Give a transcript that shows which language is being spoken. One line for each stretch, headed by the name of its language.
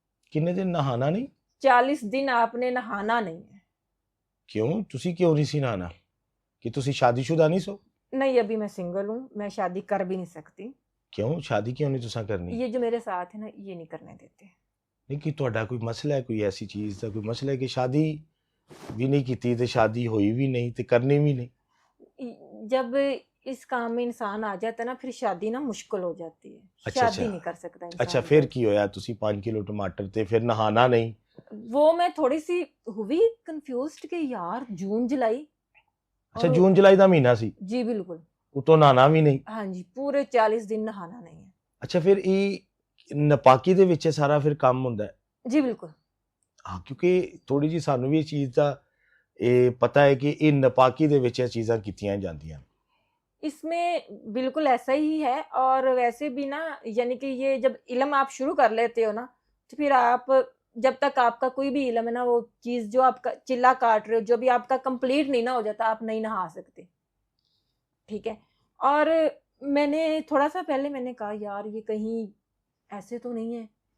Punjabi: ਕਿੰਨੇ ਦਿਨ ਨਹਾਣਾ ਨਹੀਂ?
Hindi: 40 दिन आपने नहाना नहीं है।
Punjabi: ਕਿਉਂ ਤੁਸੀਂ ਕਿਉਂ ਨਹੀਂ ਸੀ ਨਹਾਣਾ? ਕਿ ਤੁਸੀਂ ਸ਼ਾਦੀशुदा नहीं सो?
Hindi: नहीं अभी मैं सिंगल हूँ, मैं शादी कर भी नहीं सकती।
Punjabi: ਕਿਉਂ ਸ਼ਾਦੀ ਕਿਉਂ ਨਹੀਂ ਤੁਸੀਂ ਕਰਨੀ?
Hindi: ये जो मेरे साथ है ना, ये नहीं करने देते।
Punjabi: ਨਹੀਂ ਕਿ ਤੁਹਾਡਾ ਕੋਈ ਮਸਲਾ ਹੈ, ਕੋਈ ਐਸੀ ਚੀਜ਼ ਦਾ ਕੋਈ ਮਸਲਾ ਹੈ ਕਿ ਸ਼ਾਦੀ ਵੀ ਨਹੀਂ ਕੀਤੀ ਤੇ ਸ਼ਾਦੀ ਹੋਈ ਵੀ ਨਹੀਂ ਤੇ ਕਰਨੀ ਵੀ नहीं?
Hindi: जब इस काम में इंसान आ जाता है ना, फिर शादी ना मुश्किल हो जाती है। अच्छा, शादी अच्छा। नहीं कर सकता इंसान।
Punjabi: ਅੱਛਾ ਫਿਰ ਕੀ ਹੋਇਆ? ਤੁਸੀਂ 5 ਕਿਲੋ ਟਮਾਟਰ ਤੇ ਫਿਰ ਨਹਾਣਾ ਨਹੀਂ?
Hindi: वो मैं थोड़ी सी हुई कंफ्यूज्ड कि यार जून जुलाई। ਅੱਛਾ और-
Punjabi: ਜੂਨ ਜੁਲਾਈ ਦਾ ਮਹੀਨਾ ਸੀ,
Hindi: जी बिल्कुल।
Punjabi: ਉਤੋਂ ਨਹਾਣਾ ਵੀ ਨਹੀਂ?
Hindi: हाँ जी, पूरे 40 दिन नहाना नहीं है।
Punjabi: ਅੱਛਾ ਫਿਰ ਇਹ ਨਪਾਕੀ ਦੇ ਵਿੱਚ ਇਹ ਸਾਰਾ ਫਿਰ ਕੰਮ ਹੁੰਦਾ ਹੈ?
Hindi: जी बिल्कुल।
Punjabi: ਹਾਂ ਕਿਉਂਕਿ ਥੋੜੀ ਜੀ ਸਾਨੂੰ ਵੀ ਇਹ ਚੀਜ਼ ਦਾ ਇਹ ਪਤਾ ਹੈ ਕਿ ਇਹ ਨਪਾਕੀ ਦੇ ਵਿੱਚ ਇਹ ਚੀਜ਼ਾਂ ਕੀਤੀਆਂ ਜਾਂਦੀਆਂ।
Hindi: इसमें बिल्कुल ऐसा ही है। और वैसे भी ना, यानी कि ये जब इल्म आप शुरू कर लेते हो ना, तो फिर आप जब तक आपका कोई भी इल्म है ना, वो चीज़ जो आपका चिल्ला काट रहे हो, जो भी आपका कंप्लीट नहीं ना हो जाता, आप नहीं नहा सकते। ठीक है। और मैंने थोड़ा सा पहले मैंने कहा यार ये कहीं ऐसे तो नहीं है।